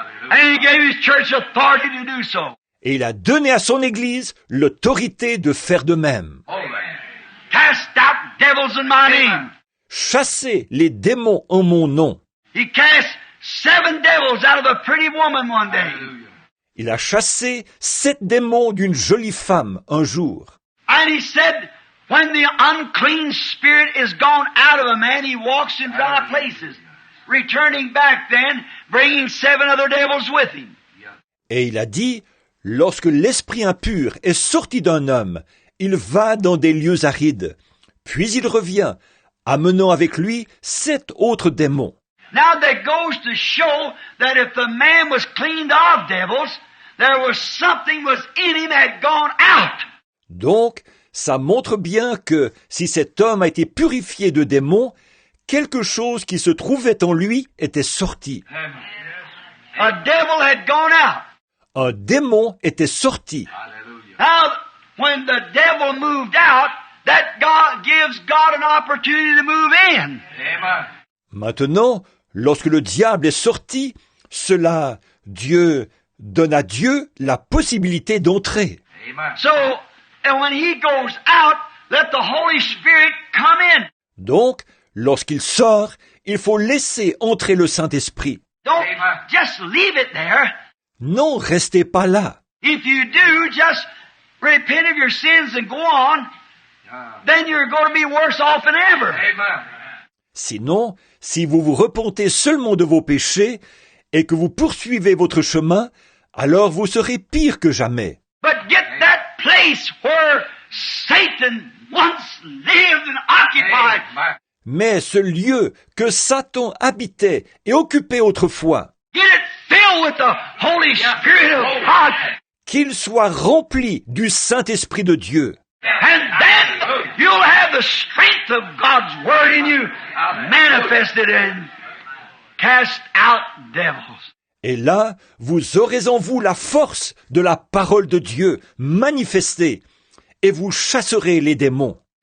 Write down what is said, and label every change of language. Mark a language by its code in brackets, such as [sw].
[en] And He gave His church authority to do so. [fr] Et il a donné à son Église l'autorité de faire de même. [en] Cast out devils in my name. [fr] Chassez les démons en mon nom. [en] He cast 7 devils out of a pretty woman one day. [fr] Il a chassé 7 démons d'une jolie femme un jour. [en] And He said, when the unclean spirit is gone out of a man, he walks in dry places, returning back then, bringing 7 other devils with him. [fr] Et il a dit, lorsque l'esprit impur est sorti d'un homme, il va dans des lieux arides. Puis il revient, amenant avec lui 7 autres démons. [en] Now that goes to show that if the man was cleaned of devils, there was something was in him that had gone out. [fr] Donc, ça montre bien que si cet homme a été purifié de démons, quelque chose qui se trouvait en lui était sorti. [en] A devil had gone out. [fr] Un démon était sorti. [en] Now, when the devil moved out, that God gives God an opportunity to move in. [fr] Maintenant, lorsque le diable est sorti, cela, Dieu donne à Dieu la possibilité d'entrer. [en] So, and when he goes out, let the Holy Spirit come in. [fr] Donc, lorsqu'il sort, il faut laisser entrer le Saint-Esprit. [en] Don't just leave it there. [fr] Non, restez pas là. [en] If you do, just repent of your sins and go on, then you're going to be worse off than ever. [fr] Sinon, si vous vous repentez seulement de vos péchés et que vous poursuivez votre chemin, alors vous serez pire que jamais. [en] But get that place where Satan once lived and occupied. [fr] Mais ce lieu que Satan habitait et occupait autrefois, [en] Get it filled with the Holy Spirit of God. [fr] qu'il soit rempli du Saint-Esprit de Dieu. [en] And then you'll have the strength of God's Word in you manifested and cast out devils. [fr] Et là, vous aurez en vous la force de la parole de Dieu manifestée, et vous chasserez les démons.